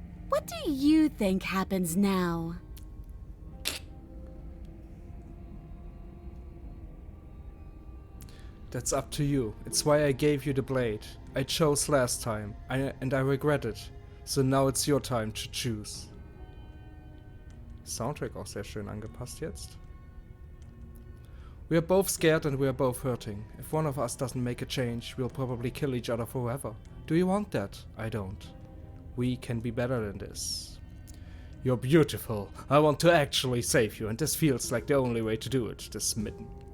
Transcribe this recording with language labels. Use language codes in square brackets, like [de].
[en] What do you think happens now? That's up to you. It's why I gave you the blade. I chose last time, and I regret it. So now it's your time to choose. [de] Soundtrack auch sehr schön angepasst jetzt. [en] We are both scared and we are both hurting. If one of us doesn't make a change, we'll probably kill each other forever. Do you want that? I don't. We can be better than this. You're beautiful. I want to actually save you, and this feels like the only way to do it, the smitten.